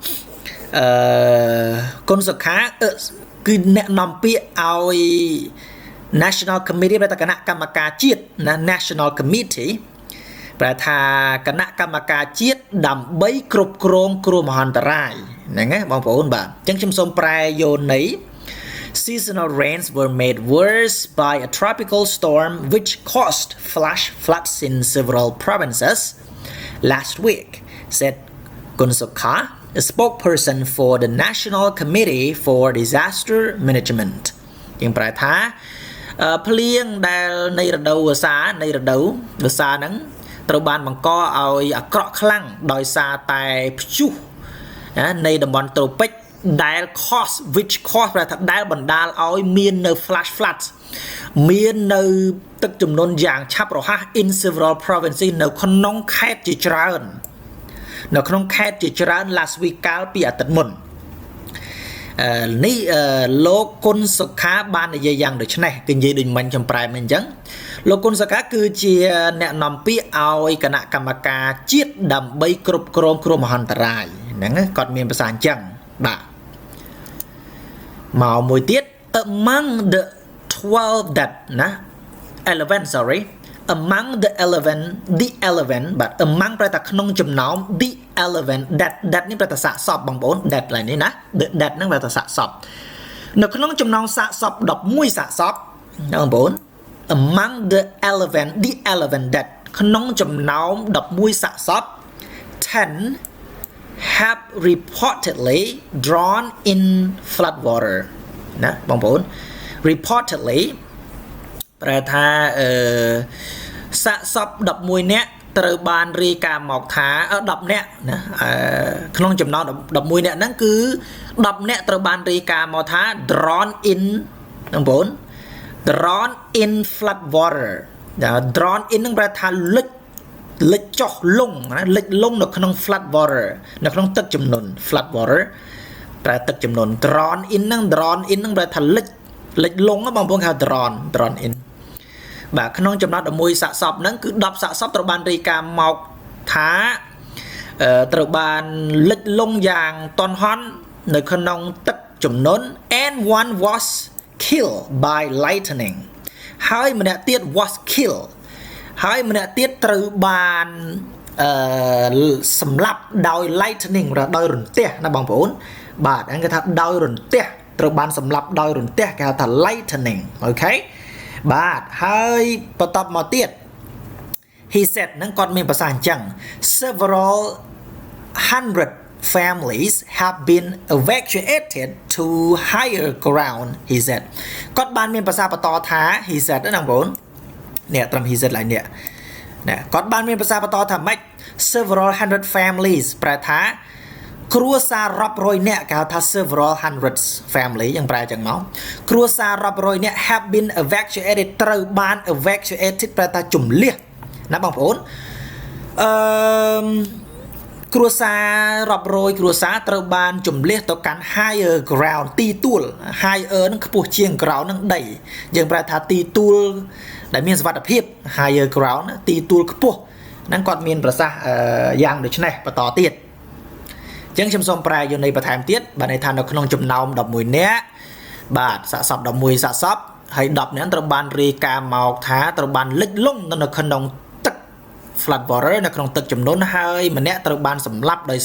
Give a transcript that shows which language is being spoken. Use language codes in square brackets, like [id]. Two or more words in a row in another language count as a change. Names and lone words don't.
[km] គុណសុខាគឺអ្នកនាំពាក្យឲ្យ [en] National Committee [km] ប្រែថាគណៈកម្មការជាតិណា [en] National Committee [km] ប្រែថាគណៈកម្មការជាតិដើម្បីគ្រប់គ្រងគ្រោះមហន្តរាយហ្នឹងណាបងប្អូនបាទអញ្ចឹងខ្ញុំសូមប្រែយកន័យ [en] Seasonal rains were made worse by a tropical storm which caused flash floods in several provinces last week, said Kunsokha, a spokesperson for the National Committee for Disaster Management. [km] ជាងប្រែថាភ្លៀងដែលនៃរដូវវស្សាហ្នឹងត្រូវបានបង្កឲ្យអាក្រក់ខ្លាំងដោយសារតែព្យុះនៃតំបន់ត្រូពិកដែល [en] which cause [km] ប្រែថាដែលបណ្ដាលឲ្យមាននៅ [en] flash floods [km] មាននៅទឹកជំនន់យ៉ាងឆាប់រហ័ស [en] in several provinces [km] នៅក្នុងខេត្តជាច្រើន [en] last week [km] កាលពីអាទិត្យមុននេះលោកគុណសុខាបាននិយាយយ៉ាងដូចនេះគឺនិយាយដូចមិញខ្ញុំប្រែមិនអញ្ចឹងលោកគុណសុខាគឺជាអ្នកនាំពាក្យឲ្យគណៈកម្មការជាតិដើម្បីគ្រប់គ្រងគ្រោះមហន្តរាយហ្នឹងគាត់មានប្រសាសន៍អញ្ចឹងបាទ មកមួយទៀត [en] among the 11 that [km] ណា [en] 11 sorry among the 11 but among [km] ប្រែថាក្នុងចំណោម [en] the 11 that [km] នេះប្រែថាសាកសពបងប្អូន that ឡើយនេះណា that ហ្នឹងប្រែថាសាកសពនៅក្នុងចំណោមសាកសព11សាកសពណាបងប្អូន [en] among the [km] 11 that ក្នុងចំណោម11សាកសព [en] 10 have reportedly drawn in flood water [km] ណាបងប្អូន reportedly ប្រែថាសាកសព11នាក់ត្រូវបានរាយការណ៍មកថា10នាក់ណាក្នុង ចំណោម11នាក់ហ្នឹងគឺ10នាក់ត្រូវបានរាយការណ៍មកថា [en] drawn in [km] បងប្អូន [en] drawn in flood water drawn in [km] ហ្នឹងប្រែថា លិចចុះលង់ណាលិចលង់នៅក្នុង [en] flood water [km] នៅក្នុងទឹកជំនន់ [en] flood water [km] ប្រែ ទឹកជំនន់ [en] drawn in [km] ហ្នឹងប្រែថាលិចលង់បងប្អូនគេហៅ [en] drawn in [km] បាទក្នុងចំណោម11សាកសពហ្នឹងគឺ10សាកសពត្រូវបានរាយការណ៍មកថាត្រូវបានលិចលង់យ៉ាងតន់ហន់នៅក្នុងទឹកជំនន់ [en] and one was killed by lightning [km] ហើយម្នាក់ទៀត [en] was killed [km] ហើយម្នាក់ទៀតត្រូវបាន សម្លាប់ដោយ lightning ដោយរន្ទះណាបងប្អូនបាទហ្នឹងគេថាដោយរន្ទះត្រូវបានសម្លាប់ដោយរន្ទះគេហៅថា lightning អូខេបាទហើយ [en] បន្តមកទៀត he said [km] ហ្នឹងគាត់មានប្រសាសន៍អញ្ចឹង [en] several hundred families have been evacuated to higher ground he [km] said គាត់បានមានប្រសាសន៍បន្តថា [en] he said [km] ណាបងប្អូននេះត្រឹម [en] he said [km] ឡើយនេះណាគាត់បានមានប្រសាសន៍បន្តថាម៉េច [en] several hundred families [km] ប្រែថាគ្រួសាររាប់រយនាក់គេហៅថា [en] several hundreds family [km] យ៉ាងប្រែចឹងមកគ្រួសាររាប់រយនាក់ [en] have been evacuated [km] ត្រូវបាន evacuated ប្រែថាជំលះណាបងប្អូន គ្រួសាររាប់រយគ្រួសារត្រូវបានជំលះទៅកាន់ [en] higher ground [km] ទីទួល higher នឹងខ្ពស់ជាង ground នឹងដីយើងប្រែថាទីទួលដែលមានសុវត្ថិភាព [en] higher ground [km] ទីទួលខ្ពស់ហ្នឹងគាត់មានប្រសាសន៍ យ៉ាងដូចនេះបន្តទៀតអញ្ចឹងខ្ញុំសូមប្រែយកន័យបន្ថែមទៀតបាទន័យថានៅក្នុងចំណោម11នាក់បាទសាកសព11សាកសពហើយ10នាក់ត្រូវបានរាយ ការណ៍មកថាត្រូវបានលិចលង់នៅក្នុងទឹក [en] flood water [km] នៅក្នុងទឹកជំនន់ហើយម្នាក់ត្រូវបានសម្លាប់ដោយ